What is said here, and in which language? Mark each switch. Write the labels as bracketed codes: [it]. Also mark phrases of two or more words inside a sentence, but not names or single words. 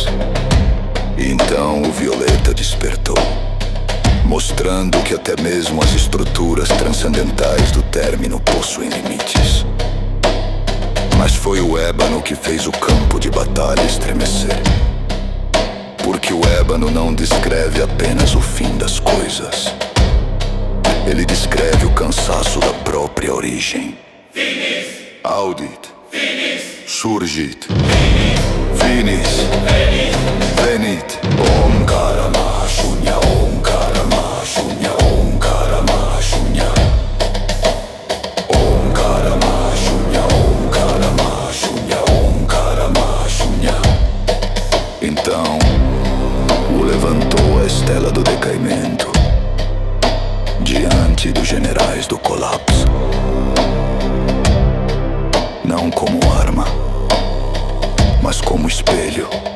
[pt] E então o violeta despertou, mostrando que até mesmo as estruturas transcendentais do término possuem limites. Mas foi o ébano que fez o campo de batalha estremecer. Porque o ébano não descreve apenas o fim das coisas. Ele descreve o cansaço da própria origem. [la] Finis. Audit. Finis. Surgit. Finis. Finis. Venit. [sa] Omkara Mahashunya. Omkara Mahashunya. Omkara Mahashunya. Omkara Mahashunya. Omkara Mahashunya. Omkara Mahashunya. [pt] Então o levantou a estela do decaimento diante dos generais do colapso. Não como arma, mas como espelho.